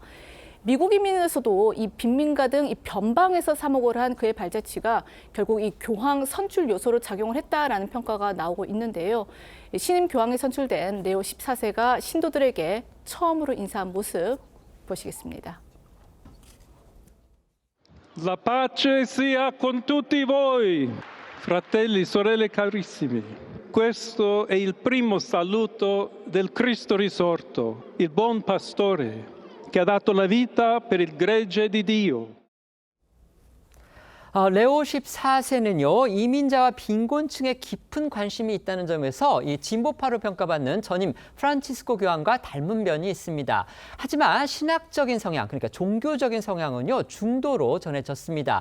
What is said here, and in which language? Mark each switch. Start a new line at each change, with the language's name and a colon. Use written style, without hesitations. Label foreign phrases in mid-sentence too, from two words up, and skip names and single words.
Korean: 미국인민에서도 이 빈민가 등 이 변방에서 사목을 한 그의 발자취가 결국 이 교황 선출 요소로 작용을 했다라는 평가가 나오고 있는데요. 신임 교황에 선출된 레오 14세가 신도들에게 처음으로 인사한 모습 보시겠습니다.
Italian: La pace sia con tutti voi, fratelli, sorelle carissimi. Questo è il primo saluto del Cristo risorto, il buon pastore, che ha dato la vita per il gregge di Dio.
Korean: 레오 14세는요, 이민자와 빈곤층에 깊은 관심이 있다는 점에서 이 진보파로 평가받는 전임 프란치스코 교황과 닮은 면이 있습니다. 하지만 신학적인 성향, 그러니까 종교적인 성향은요, 중도로 전해졌습니다.